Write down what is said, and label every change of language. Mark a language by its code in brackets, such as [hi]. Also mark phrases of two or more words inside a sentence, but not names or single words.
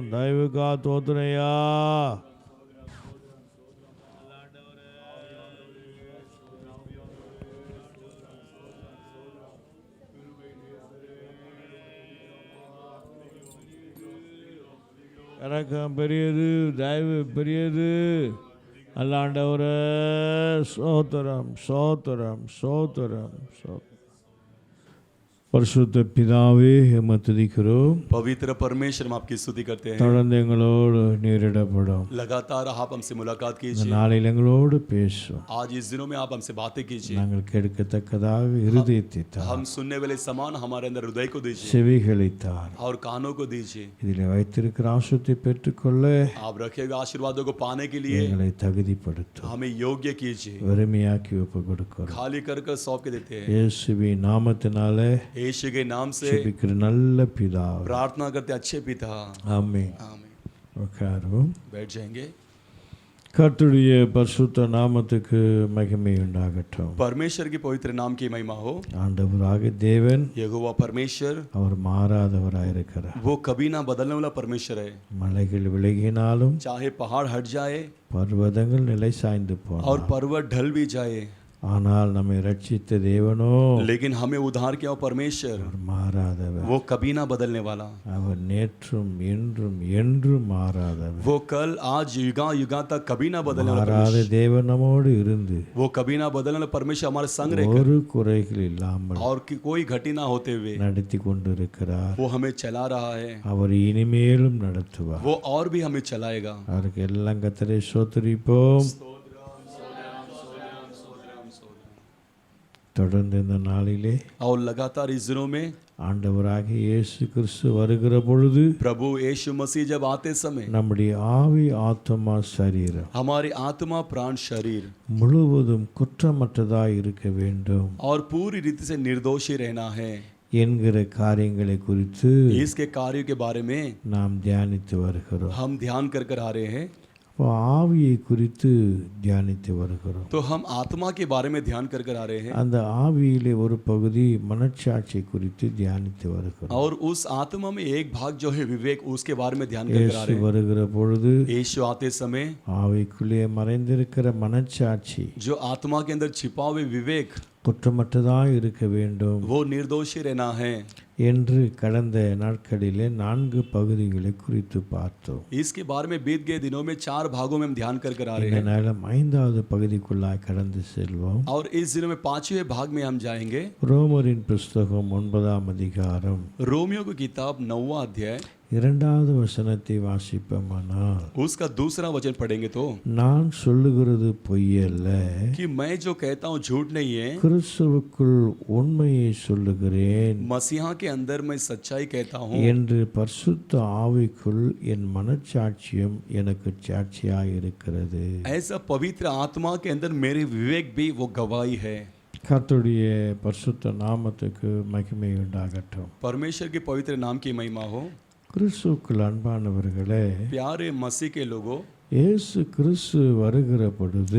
[ta] தயவுக்காக தோத்துறையா. இரக்கம் பெரியது, தயவு பெரியது. அல்லாண்டவரே ஸ்தோத்திரம் ஸ்தோத்திரம் ஸ்தோத்திரம் ஸ்தோத்திரம். பரிசுத்த பிதாவே உம்மை துதிக்கிறோம். [hi] पवित्र परमेश्वर हम आपकी स्तुति करते हैं. [ta] தொடர்ந்து எங்களோடு நீரிடப்படும். [hi] लगातार आप हमसे मुलाकात [ta] இந்த [hi] कीजिए. [ta] நாளில் எங்களோடு பேசும். [hi] आज इस दिनों में आप हमसे बातें कीजिए. [ta] நாங்கள் கேட்கத்தக்கதாக இருதயத்தை தார், [hi] हम सुनने वाले समान हमारे अंदर हृदय को दीजिए [ta] செவிகளை தார். [hi] और कानों को दीजिए. [ta] இதில் வைத்திருக்கிற ஆசீர்வாதத்தை பெற்றுக்கொள்ள [hi] आप रखे हुए आशीर्वादों को पाने के लिए [ta] எங்களை தகுதிப்படுத்தும். [hi] हमें योग्य कीजिए. [ta] வெறுமையாக்கி ஒப்பு கொடுக்கிறோம். [hi] खाली कर कर सौंप के देते हैं. [ta] இயேசுவின் நாமத்தினாலே [hi] यीशु के नाम से [ta] ஜெபிக்கிற நல்ல பிதாவே. [hi] प्रार्थना करते अच्छे पिता. [ta] ஆமென். [hi] आमीन. [ta] உட்காருவோம். [hi] बैठ जाएंगे. [ta] கர்த்தருடைய பரிசுத்த நாமத்துக்கு மகிமை உண்டாகட்டும். [hi] परमेश्वर की पवित्र नाम की महिमा हो. [ta] ஆண்டவராக தேவன் [hi] यहोवा परमेश्वर [ta] அவர் மாறாதவராயிருக்கிறார். [hi] वो कभी ना बदलने वाला परमेश्वर है. [ta] மலைகள் விலகினாலும் [hi] चाहे पहाड़ हट जाए [ta] பர்வதங்கள் நிலை சாய்ந்து [hi] और [ta] போனாலும் [hi] पर्वत ढल भी जाए, [ta] ஆனால் நம்மை ரட்சித்த தேவனோ [hi] लेकिन हमें उद्धार किया परमेश्वर [ta] அவர் மாறாதவர். [hi] वो कभी ना बदलने वाला. [ta] அவர் நேற்றும் இன்றும் என்றும் மாறாதவர். [hi] वो कल आज युगा युगा तक कभी ना बदलने वाला [ta] மாறாத [hi] परमेश्वर. [ta] தேவன் நம்மோடு இருந்து [hi] वो कभी ना बदलने वाला परमेश्वर हमारे संग रहकर [ta] ஒரு குறைகள் இல்லாமல் [hi] और कोई घटी ना होते हुए [ta] நடத்தி கொண்டிருக்கிறார். [hi] वो हमें चला रहा है. [ta] அவர் இனிமேலும் நடத்துவார். [hi] वो और भी हमें चलाएगा. [ta] அவருக்கு எல்லாம் கர்த்தரை ஸ்தோத்திரிப்போம். தொடர்ந்து இந்த நாளிலே [hi] और लगातार इस दिनों में [ta] ஆண்டவராகிய இயேசு கிறிஸ்து வருகிற பொழுது [hi] प्रभु यीशु मसीह जब आते समय [ta] நம்முடைய ஆவி ஆத்மா சரீரம் [hi] हमारी आत्मा प्राण शरीर [ta] முழுவதும் குற்றமற்றதாய் இருக்க வேண்டும் [hi] और पूरी रीति से निर्दोषी रहना है [ta] என்கிற காரியங்களை குறித்து [hi] इसके कार्यों के बारे में [ta] நாம் தியானித்து வருகிறோம். [hi] हम ध्यान कर कर आ रहे हैं. [ta] அப்போ ஆவியை குறித்து தியானித்து வருகிறோம். [hi] तो हम आत्मा के बारे में ध्यान कर कर आ रहे हैं [ta] அந்த ஆவியிலே ஒரு பகுதி மனச்சாட்சி குறித்து தியானித்து வருகிறோம். [hi] और उस आत्मा में एक भाग जो है विवेक, उसके बारे में ध्यान कर कर आ [ta] இயேசு [hi] रहे हैं. [ta] வருகிற பொழுது [hi] यीशु आते समय [ta] ஆவிக்குள்ளே மறைந்திருக்கிற மனச்சாட்சி [hi] जो आत्मा के अंदर छिपा हुए विवेक [ta] குற்றமற்றதாய் இருக்க வேண்டும் [hi] वो निर्दोषी रहना है [ta] என்று கடந்த நாட்களிலே 4 பகுதிகளை குறித்து பார்த்தோம். [hi] इसके बारे में बीत गए दिनों में 4 भागों में हम ध्यान कर कर आ रहे [ta] இந்த [hi] हैं [ta] நேரம் 5வது பகுதிக்குள்ளாய் கடந்து செல்வோம். [hi] और इस दिनों में 5वें भाग में हम जाएंगे. [ta] ரோமரின் புஸ்தகம் 9ஆம் அதிகாரம் [hi] रोमियो की किताब 9वां अध्याय [ta] 2வது வசனத்தை வாசிப்போமானால் [hi] उसका दूसरा वचन पढ़ेंगे तो [ta] நான் சொல்லுகிறது பொய்யல்ல, [hi] कि मैं जो कहता हूँ झूठ नहीं है, [ta] கிறிஸ்துவுக்குள் உண்மையை சொல்லுகிறேன் [hi] मसीहा के अंदर मैं सच्चाई कहता हूँ [ta] என்று பரிசுத்த ஆவிக்குள் என் மனச்சாட்சியம் எனக்கு சாட்சியாய் இருக்கிறது. [hi] ऐसा पवित्र आत्मा के अंदर मेरे विवेक भी वो गवाही है. [ta] கர்த்தருடைய பரிசுத்த நாமத்துக்கு மகிமை உண்டாகட்டும். [hi] परमेश्वर के पवित्र नाम की महिमा हो। [ta] கிறிஸ்துவுக்குள் அன்பானவர்களே, [hi] प्यारे मसीह के लोगों, [ta] இயேசு கிறிஸ்து வருகிற பொழுது